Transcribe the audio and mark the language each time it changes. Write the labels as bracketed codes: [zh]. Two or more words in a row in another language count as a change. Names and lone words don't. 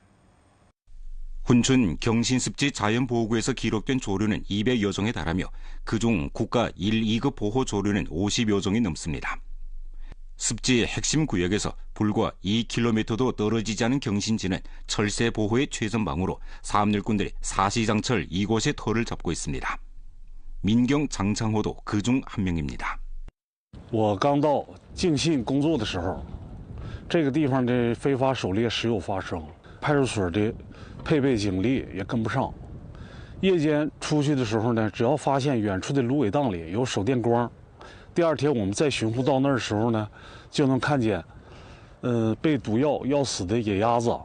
[ko] 훈춘 경신습지 자연보호구에서 기록된 조류는 200여 종에 달하며 그중 국가 1, 2급 보호 조류는 50여 종이 넘습니다. 습지 핵심 구역에서 불과 2km도 떨어지지 않은 경신지는 철새 보호의 최전방으로 사업일꾼들이 사시장철 이곳에 터를 잡고 있습니다. 민경 장창호도 그중 한 명입니다. [zh] 我刚到敬信工作的时候，这个地方的非法狩猎时有发生，派出所的配备警力也跟不上。夜间出去的时候呢，只要发现远处的芦苇荡里有手电光，第二天我们再巡护到那儿的时候呢，就能看见，被毒要死的野鸭子。